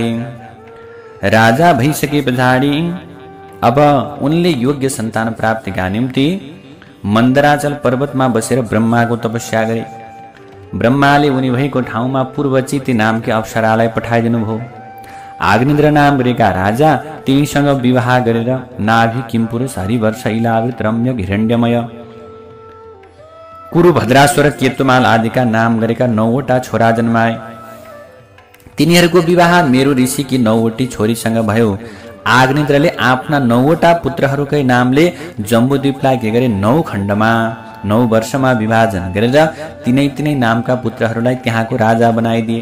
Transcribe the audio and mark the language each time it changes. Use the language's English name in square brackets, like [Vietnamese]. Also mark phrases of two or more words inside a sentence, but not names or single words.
[Nepali] राजा भइसके पछाडि अब उनले योग्य सन्तान प्राप्तिका निम्ति मन्दराचल पर्वतमा बसेर ब्रह्माको तपस्या गरे। ब्रह्माले उनी भएको ठाउँमा पूर्वचिती नामकी अप्सरालाई पठाइदिनु भयो। आग्नेन्द्र नाम गरेका राजा तिनीसँग विवाह गरेर नाभि, किमपुरुष, हरिवर्ष, इलावृत, रम्य, हिरण्यमय, कुरु, भद्राश्वर, केतुमाल आदिका नाम गरेका 9वटा छोरा जन्माए। तिनीहरूको विवाह मेरु ऋषिकी 9वटी छोरीसँग भयो। आग्नेन्द्रले आफ्ना 9वटा पुत्रहरूकै नामले जम्बूद्वीपलाई के गरे, 9 खण्डमा 9 वर्षमा विभाजन गरेर तिनै नामका पुत्रहरूलाई त्यहाँको राजा बनाइदिए।